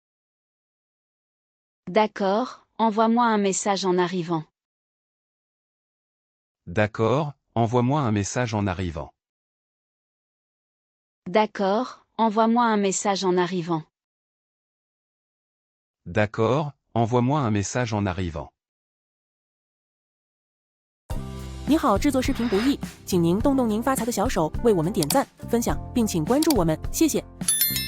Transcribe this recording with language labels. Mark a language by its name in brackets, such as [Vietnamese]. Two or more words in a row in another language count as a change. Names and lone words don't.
[French] D'accord, envoie-moi un message en arrivant. D'accord, envoie-moi un message en arrivant. D'accord, envoie-moi un message en arrivant. D'accord, envoie-moi un message en arrivant. [Chinese] 你好，制作视频不易，请您动动您发财的小手，为我们点赞、分享，并请关注我们，谢谢。